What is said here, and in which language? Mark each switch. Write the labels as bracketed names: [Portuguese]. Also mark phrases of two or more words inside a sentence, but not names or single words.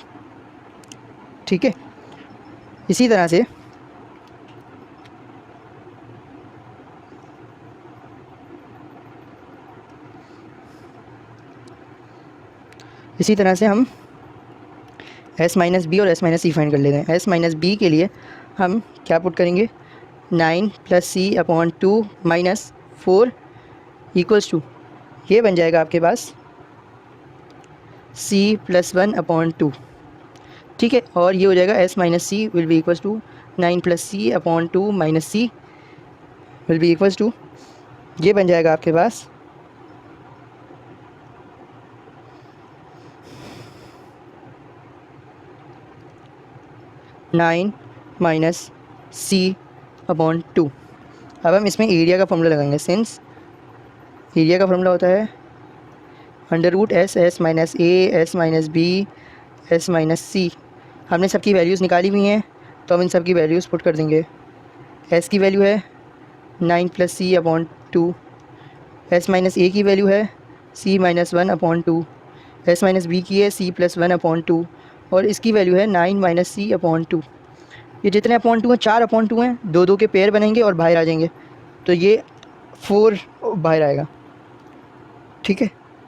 [Urdu] ٹھیک ہے۔ اسی طرح سے ہم s - b اور s - c فائنڈ کر لیتے ہیں. s - b کے لیے ہم کیا پٹ کریں گے، 9 + c/2 - 4 [English] equals to, [Urdu] یہ بن جائے گا آپ کے پاس c + 1/2. ٹھیک ہے۔ اور یہ ہو جائے گا [English] s - c will be equals to 9 + c/2 - c will be equals to, [Urdu] یہ بن جائے گا آپ کے پاس 9 - c/2. اب ہم اس میں ایریا کا فارمولا لگائیں گے. سنس ایریا کا فارمولا ہوتا ہے √s، s - a، s - b، s -- c। ہم نے سب کی ویلیوز نکالی ہوئی ہیں، تو ہم ان سب کی [English] values put [Urdu] کر دیں گے. s کی ویلیو ہے 9 + c/2، s - a کی ویلیو ہے c - 1/2، s - b کی ہے c + 1/2، اور اس کی ویلیو ہے 9 - c/2. یہ جتنے اپون 2 ہیں، 4/2 ہیں، 2 کے پیئر بنیں گے اور باہر آ جائیں گے، تو یہ 4 باہر آئے گا. ٹھیک ہے.